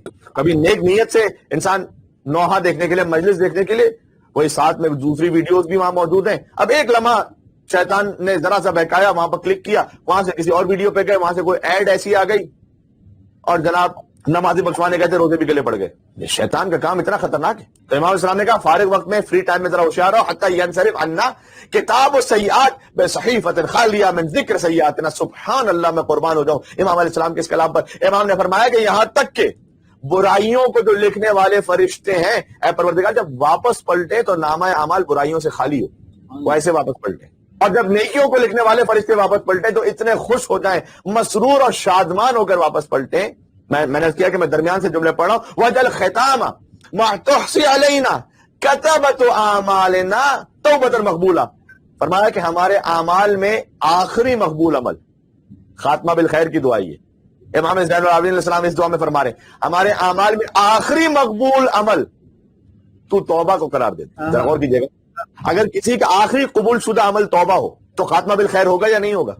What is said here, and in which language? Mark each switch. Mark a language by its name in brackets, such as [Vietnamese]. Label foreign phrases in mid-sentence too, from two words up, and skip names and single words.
[Urdu] کبھی نیک نیت سے انسان نوحہ دیکھنے کے لیے, مجلس دیکھنے کے لیے, وہی ساتھ میں دوسری ویڈیوز بھی وہاں موجود ہیں. اب ایک لمحہ شیطان نے ذرا سا بہکایا, وہاں پر کلک کیا, وہاں سے کسی اور ویڈیو پہ گئے, وہاں سے کوئی ایڈ ایسی آ گئی, اور جناب نمازی بخشوانے گئے تھے, روزے بھی گلے پڑ گئے. یہ شیطان کا کام اتنا خطرناک ہے. تو امام السلام نے کہا فارغ وقت میں, [English] free time [Urdu] میں ذرا ہوشیار رہو, [Arabic] حتی ینصرف عنا کتاب السیئات بصحیفۃ خالیہ من ذکر سیئاتنا. سبحان اللہ, [Urdu] میں قربان ہو جاؤں امام [Arabic] علیہ السلام [Urdu] کے اس کلام پر. امام نے فرمایا کہ یہاں تک کہ برائیوں کو جو لکھنے والے فرشتے ہیں, اے پروردگار جب واپس پلٹے تو نامہ اعمال برائیوں سے خالی ہو, وہ ایسے واپس پلٹے, اور جب نیکیوں کو لکھنے والے فرشتے واپس پلٹے تو اتنے خوش ہو جائیں, مسرور اور شادمان ہو کر واپس پلٹیں. میں نے کیا کہ میں درمیان سے جملے پڑھ رہا ہوں. [Arabic] وَجَلْ خِتَامَ مَا تُحْصِي عَلَيْنَا كَتَبَتُ أَعْمَالِنَا تَوْبَةً مَقْبُولَةً. [Urdu] فرمایا کہ ہمارے اعمال میں آخری مقبول عمل خاتمہ بالخیر کی دعا. یہ امام زین العابدین [Arabic] علیہ السلام [Urdu] اس دعا میں فرما رہے ہیں, ہمارے اعمال میں آخری مقبول عمل تو توبہ کو قرار دے. ذرا غور کیجیے گا, اگر کسی کا آخری قبول شدہ عمل توبہ ہو تو خاتمہ بالخیر ہوگا یا نہیں ہوگا؟